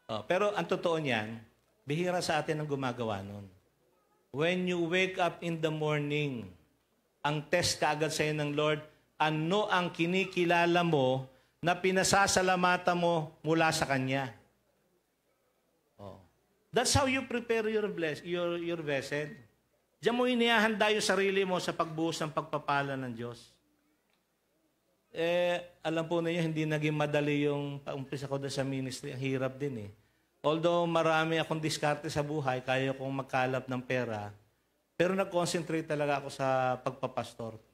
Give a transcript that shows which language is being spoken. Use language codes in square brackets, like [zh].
[tl] Pero ang totoo niyan, bihira sa atin ang gumagawa nun. [en] When you wake up in the morning, [tl] ang test kaagad sa'yo ng Lord, ano ang kinikilala mo na pinasasalamatan mo mula sa Kanya? [en] That's how you prepare your vessel. [tl] Diyan mo inihahanda yung sarili mo sa pagbuhos ng pagpapala ng Diyos. Alam po ninyo, hindi naging madali yung paumpisa ko sa ministry. Ang hirap din eh. Although marami akong diskarte sa buhay, kaya kong magkalap ng pera, pero nag-concentrate talaga ako sa pagpapastor.